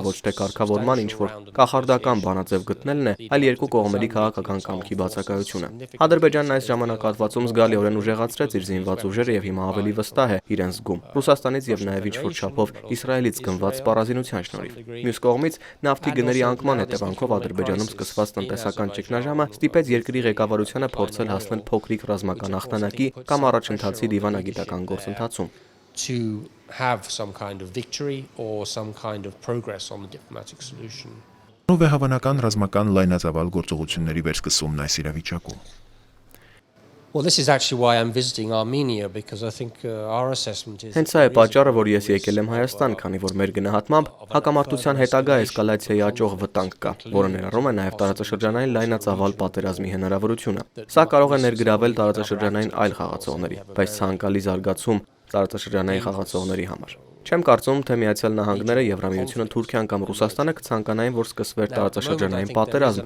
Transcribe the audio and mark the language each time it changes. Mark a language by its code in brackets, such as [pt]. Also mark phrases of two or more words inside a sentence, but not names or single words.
[hy] ոչ թե կարգավորման ինչ-որ կախարդական բանաձև գտնելն է, այլ երկու կողմերի քաղաքական կամքի բացակայությունը։ Ադրբեջանն այս ժամանակահատվածում զգալիորեն ուժեղացրեց իր զինված ուժերը եւ հիմա ավելի վստահ է իրեն զգում։ Ռուսաստանից եւ նաեւ ինչ-որ չափով Իսրայելից գնված սպառազինության շնորհիվ։ Մյուս կողմից նավթի գների անկման հետևանքով Ադրբեջանում սկսված տնտեսական ճգնաժամը ստիպեց երկրի ղեկավարությանը փորձել հասնել փոքրիկ ռազմական հաղթանակի կամ առաջընթացի դիվանագիտական գործընթացում։ [en] To have some kind of victory or some kind of progress on the diplomatic solution. [hy] Ով է հավանական ռազմական լայնածավալ գործողությունների վերսկսումն այս իրավիճակում։ [en] Well, this is actually why I'm visiting Armenia because I think our assessment is [hy] Հենց սա է պատճառը, որ ես եկել եմ Հայաստան, քանի որ մեր գնահատմամբ հակամարտության հետագա էսկալացիայի աճող վտանգ կա, որը ներառում է նաև տարածաշրջանային լայնածավալ պատերազմի հնարավորությունը։ Սա կարող է ներգրավել տարածաշրջանային այլ խաղացողների, բայց ցանկալի զարգացում տարածաշրջանային խաղացողների համար։ Չեմ կարծում, թե Միացյալ Նահանգները, Եվրամիությունը, Թուրքիան կամ Ռուսաստանը կցանկանային, որ սկսվեր տարածաշրջանային պատերազմ,